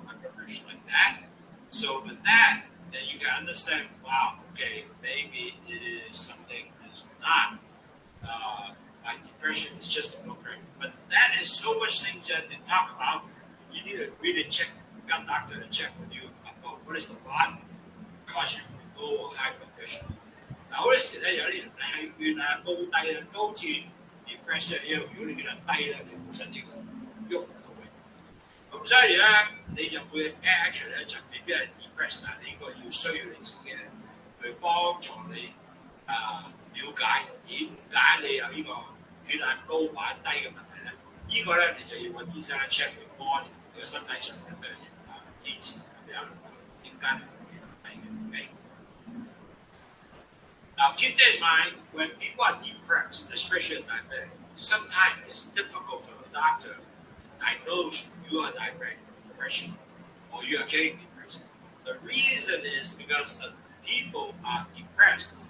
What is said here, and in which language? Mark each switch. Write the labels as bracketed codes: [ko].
[en] My blood pressure like that? So with that, then you can understand, wow, okay, maybe it is something that's not like depression, is just a blood pressure. But that is so much things that they talk about. You need to really check, you got a doctor to check with you about what is the body cause you low or high blood pressure. [zh] 嗱好多時咧，有啲人係血啊高低啊，都好似 depression 一樣。如果你血壓低咧，你冇神經喐唔到嘅。咁所以咧，你就會 action 咧就未必係 depressed， 但係你應該要需要你自己去幫助你了解點解你有呢個血壓高或者低嘅問題咧？呢個咧你就要揾醫生 check 你 body 你個身體上有咩機制咁樣點解你會低嘅 ？OK。 [en] Now keep that in mind when people are depressed, especially diabetic. Sometimes it's difficult for the doctor to diagnose you are diabetic depression or you are getting depressed. The reason is because the people are depressed.